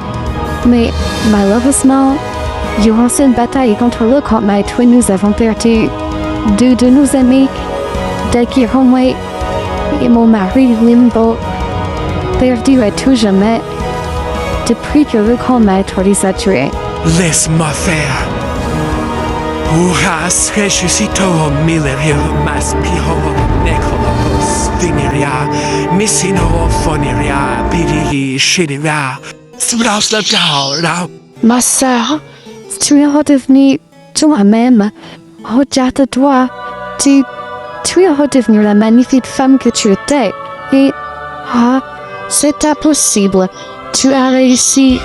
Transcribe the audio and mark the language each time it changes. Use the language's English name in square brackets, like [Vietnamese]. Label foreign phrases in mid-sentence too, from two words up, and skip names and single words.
[French] Mais malheureusement, durant cette bataille contre le grand maître, nous avons perdu deux de nos amis, Dakironway et mon mari Limbo, perdus à tout jamais depuis que le grand maître les a tués. Laisse-moi faire. Uras ressuscito milerio maspiro necrolopus veneria missino phoneria bidi shidira sous le cœur. Ma sœur, tu es redevenue toi-même. Regarde-toi. Tu es redevenue la magnifique femme que tu étais. Et... c'est impossible. Tu as réussi.